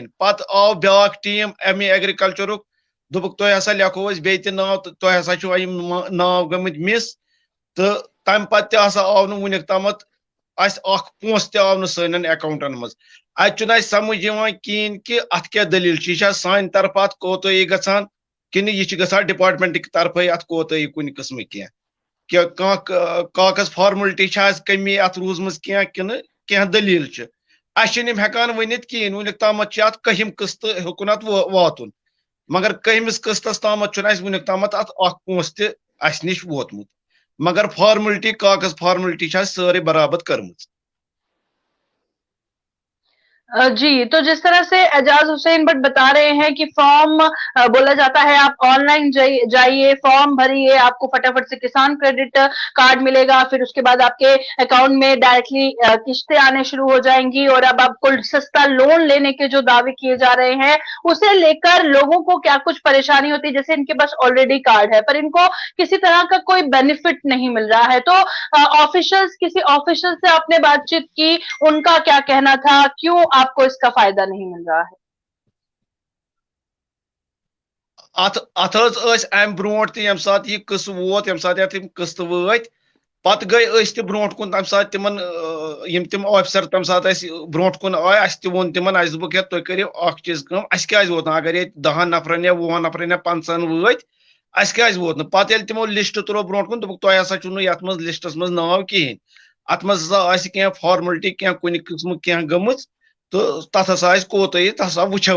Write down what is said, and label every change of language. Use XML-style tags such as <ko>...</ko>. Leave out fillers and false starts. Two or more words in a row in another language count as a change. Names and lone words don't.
<ks>पत आव ब्या टीम एम एग्रीकल्चरुक, दोपुक तुह हसा लेखो बे नाव तो तुह हसा नाव गमित मिस। तो तम पत आव न वुनिक तम पोस आव सन अकाउंटन मज। अत समझ कहें कि अत क्या दलील, यह सान तरफ अत कोताही गसान कि यह गसान</ks> <hi>डिपार्टमेंट की तरफ</hi> <ks>अत कोताही कुन किस्म क्या कागज फार्मलिटी कमी अत रूजम कि दलील हेकान वनित कहें। वुनिक तम अत कहम किस्त हेकुन अत वातुन, मगर कहमिस किस्तस तम वुनिक तम अत पोस निश वोतमुत, मगर फार्मलिटी कागज फार्मलिटी सारे बराबर कर्म।</ks> <hi>जी, तो जिस तरह से एजाज हुसैन भट्ट बता रहे हैं कि फॉर्म बोला जाता है, आप ऑनलाइन जाइए, फॉर्म भरिए, आपको फटाफट से किसान क्रेडिट कार्ड मिलेगा, फिर उसके बाद आपके अकाउंट में डायरेक्टली किस्तें आने शुरू हो जाएंगी, और अब आपको सस्ता लोन लेने के जो दावे किए जा रहे हैं, उसे लेकर लोगों को क्या कुछ परेशानी होती है। जैसे इनके पास ऑलरेडी कार्ड है, पर इनको किसी तरह का कोई बेनिफिट नहीं मिल रहा है। तो किसी ऑफिशियल से आपने बातचीत की, उनका क्या कहना था, क्यों आपको इसका फायदा नहीं मिल रहा है।</hi> <ks>अत अम ब्रो यम सात यह किस्त वोत, यम सात किस्त वत, पत गई ब्रो कुन तम सात तिम ऑफिसर तम सात ब्रो कुन आय, वोन तिमन दोप तुम करो चीज क्या वोत अगर ये 10 नफरन या 20 नफरन या 50 वत क्या वोत पत तिमो लिस्ट तुरो ब्रो कुन, दोप तुह हसा ये मज लिस्टस मज नाव कहें, अत मज क्या फॉर्मलिटी क्या कुन किस्म क्या गम, तो तथ हसा कोताही तथ हसा वुचो।</ks>